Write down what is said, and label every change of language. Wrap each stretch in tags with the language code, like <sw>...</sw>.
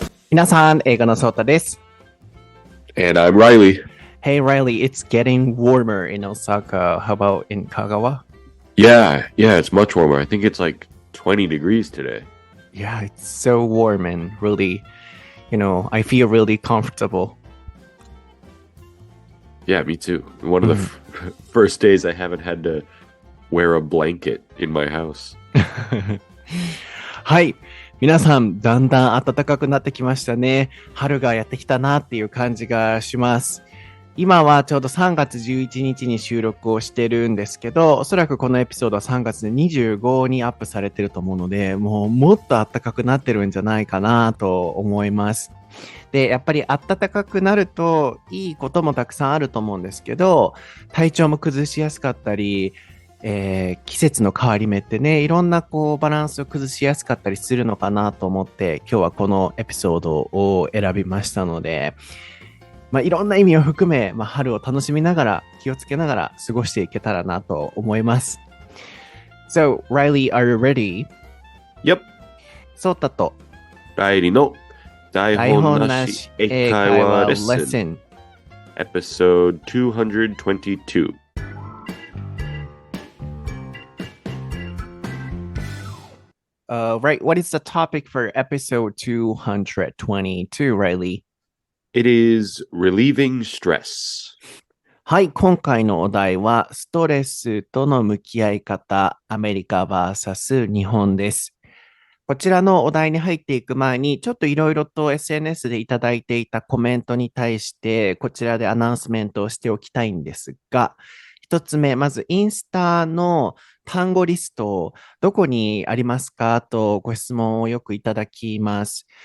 <ja>皆さん、英語のそーたです。</ja> <en>And I'm Reilly. Hey Riley, it's getting warmer in Osaka. How about in Kagawa? Yeah, it's much warmer. I think it's like 20 degrees today. Yeah, it's so warm and really, I feel really comfortable. Yeah, me too. One of the first days I haven't had to wear a blanket in my house.</en> <ja>はい。皆さん、だんだん暖かくなってきましたね。春がやってきたなっていう感じがします。今はちょうど3月11日に収録をしてるんですけど、おそらくこのエピソードは3月25にアップされてると思うので、もっと暖かくなってるんじゃないかなと思います。で、やっぱり暖かくなるといいこともたくさんあると思うんですけど、体調も崩しやすかったり、季節の変わり目ってね、いろんなバランスを崩しやすかったりするのかなと思って、今日はこのエピソードを選びましたので、いろんな意味を含め、春を楽しみながら、気をつけながら過ごしていけたらなと思います。</ja> <en>So, Riley, are you ready? Yep.</en> <ja>そうたと Reillyの台本なし英会話レッスン Episode 222.</ja> <en>Right, what is the topic for episode 222, Riley? It is relieving stress.</en> <ja>はい、今回のお題は、ストレスとの向き合い方、アメリカ vs 日本です。こちらのお題に入っていく前に、ちょっといろいろと SNS でいただいていたコメントに対して、こちらでアナウンスメントをしておきたいんですが、一つ目、まずインスタの単語リスト、どこにありますかとご質問をよくいただきます。</ja>